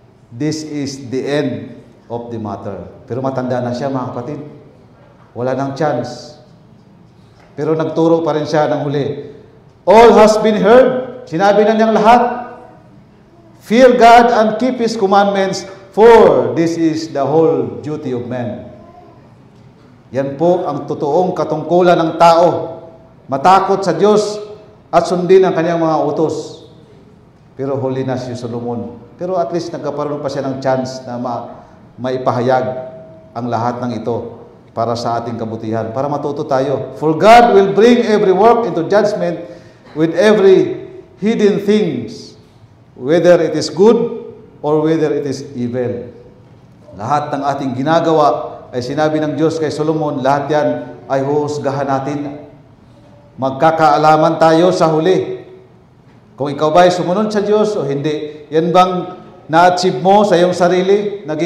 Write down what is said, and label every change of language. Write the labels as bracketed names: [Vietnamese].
[English] This is the end of the matter. [Filipino] Pero matanda na siya, mga kapatid. Wala nang chance. Pero nagturo pa rin siya ng huli. [English] All has been heard. [Filipino] Sinabi na niyang lahat. [English] Fear God and keep His commandments, for this is the whole duty of man. [Filipino] Yan po ang totoong katungkulan ng tao. Matakot sa Diyos at sundin ang kanyang mga utos. Pero huli na si Solomon. Pero at least nagkaparoon pa siya ng chance na maipahayag ang lahat ng ito para sa ating kabutihan, para matuto tayo. [English] For God will bring every work into judgment with every hidden things, whether it is good or whether it is evil. [Filipino] Lahat ng ating ginagawa ay sinabi ng Diyos kay Solomon, lahat yan ay huhusgahan natin. Magkakaalaman tayo sa huli. Kung ikaw ba ay sumunod sa Diyos o hindi. Yan bang na-achieve mo sa iyong sarili?